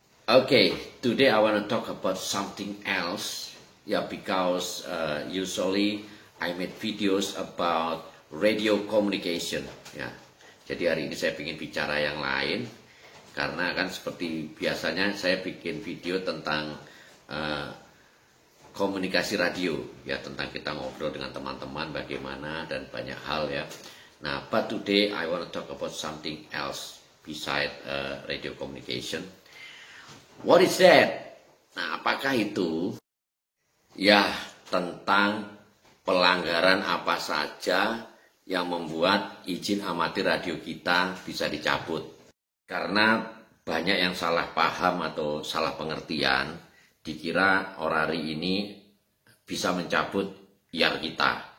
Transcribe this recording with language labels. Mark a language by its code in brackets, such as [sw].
[en] Okay, today I want to talk about something else. Yeah, because usually I make videos about radio communication. [id] Ya. Jadi hari ini saya ingin bicara yang lain, karena kan seperti biasanya saya bikin video tentang komunikasi radio, ya, tentang kita ngobrol dengan teman-teman bagaimana dan banyak hal ya. [en] Nah, but today I want to talk about something else beside radio communication. What is that? [id] Nah, apakah itu? Ya, tentang pelanggaran apa saja yang membuat izin amati radio kita bisa dicabut. Karena banyak yang salah paham atau salah pengertian, dikira orari ini bisa mencabut IAR kita.